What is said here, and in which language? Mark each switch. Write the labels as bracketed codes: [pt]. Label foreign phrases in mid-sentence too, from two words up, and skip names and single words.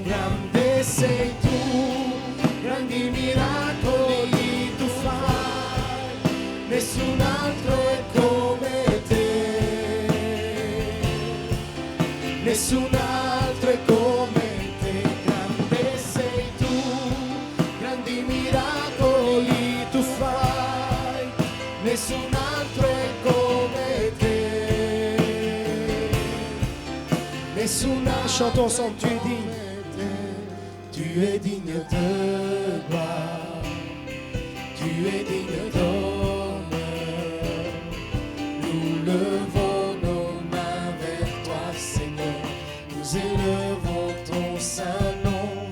[it] Grande sei tu, grandi miracoli tu fai, nessun altro è come te, nessun altro è come te. Grande sei tu, grandi miracoli tu fai, nessun altro è come te, nessun altro. [fr] Chantons ensemble, tu es digne. Tu es digne de gloire, tu es digne d'honneur. Nous levons nos mains vers toi, Seigneur. Nous élevons ton saint nom.